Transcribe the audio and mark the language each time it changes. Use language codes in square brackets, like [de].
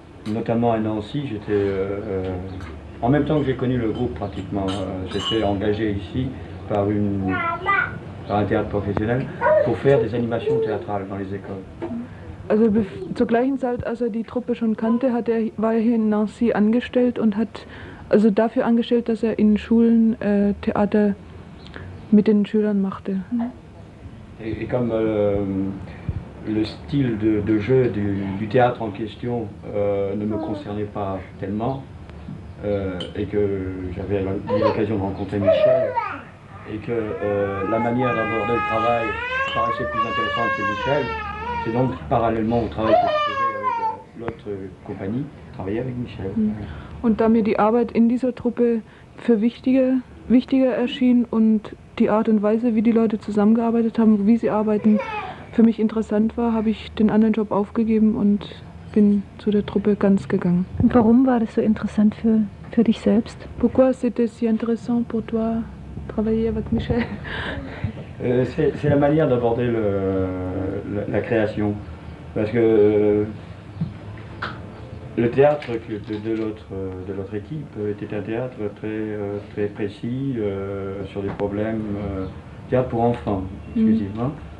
[fr] Notamment à Nancy, j'étais en même temps que j'ai connu le groupe pratiquement. J'étais engagé ici par un théâtre professionnel pour faire des animations théâtrales dans les écoles. [de] Also zur gleichen Zeit, als er die Truppe schon kannte, war er hier in Nancy angestellt und hat also dafür angestellt, dass er in Schulen Theater mit den Schülern machte. [fr] Et comme le style de jeu du théâtre en question ne me concernait pas tellement, et que j'avais eu l'occasion de rencontrer Michel, et que la manière d'aborder le travail paraissait plus intéressante que Michel, c'est donc parallèlement au travail que je faisais avec l'autre compagnie, travailler avec Michel. [de] Und da mir die Arbeit in dieser Truppe für wichtiger erschien und die Art und Weise, wie die Leute zusammengearbeitet haben, wie sie arbeiten, für mich interessant war, habe ich den anderen Job aufgegeben und bin zu der Truppe ganz gegangen. Und warum war das so interessant für dich selbst? [fr] Pourquoi c'était si intéressant pour toi travailler avec Michel? C'est la manière d'aborder la création, parce que le théâtre de l'autre équipe était un théâtre très précis sur des problèmes, théâtre pour enfants exclusivement.